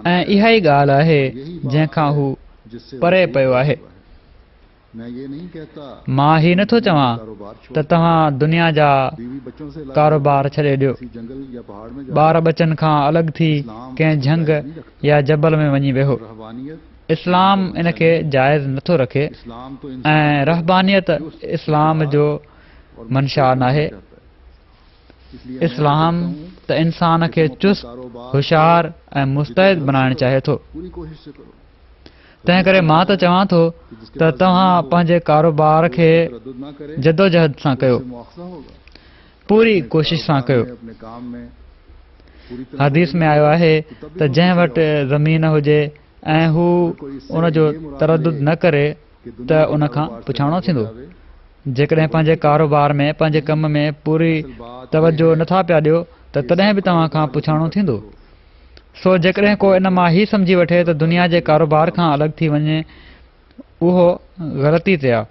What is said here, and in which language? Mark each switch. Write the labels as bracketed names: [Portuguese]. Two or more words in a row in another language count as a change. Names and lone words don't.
[Sindhi] ऐं इहा ई ॻाल्हि आहे जंहिंखां हू [Urdu] جس سے [Sindhi] परे पियो आहे। [Urdu] میں یہ نہیں کہتا [Sindhi] मां ही नथो चवां कारोबार त तव्हां दुनिया जा [Urdu] بیوی بچوں سے [Sindhi] कारोबार छॾे ॾियो, [Urdu] کسی جنگل یا پہاڑ میں [Sindhi] ॿार बचनि खां अलॻि थी कंहिं झंग या जबल में वञी वेहो। रहबानियत इस्लाम इन खे जाइज़ नथो रखे [Urdu] اسلام تو [Sindhi] ऐं रहबानियत इस्लाम जो मंशा नाहे। [Urdu] اس لیے [Sindhi] इस्लाम त इंसान खे चुस्त, होशियार ऐं मुस्तैद बणाइणु चाहे थो। [Urdu] پوری کوشش سے کرو. [Sindhi] तंहिं करे मां त चवां थो त तव्हां पंहिंजे कारोबार खे [Urdu] رد نہ کرے [Sindhi] जदोजहद सां कयो, [Urdu] معاوضہ ہوگا. [Sindhi] पूरी कोशिश सां कयो। [Urdu] اپنے کام میں پوری طرح [Sindhi] हदीस में आयो आहे त जंहिं वटि ज़मीन हुजे ऐं हू उन जो तरदुद न करे त उन खां पुछाणो थींदो। जेकॾहिं पंहिंजे कारोबार में पंहिंजे कम में पूरी तवजो नथा पिया ॾियो त तॾहिं बि तव्हां खां पुछाणो थींदो। सो जेकॾहिं को इन मां ही सम्झी वठे त दुनिया जे कारोबार खां अलॻि थी वञे, उहो ग़लती ते आहे।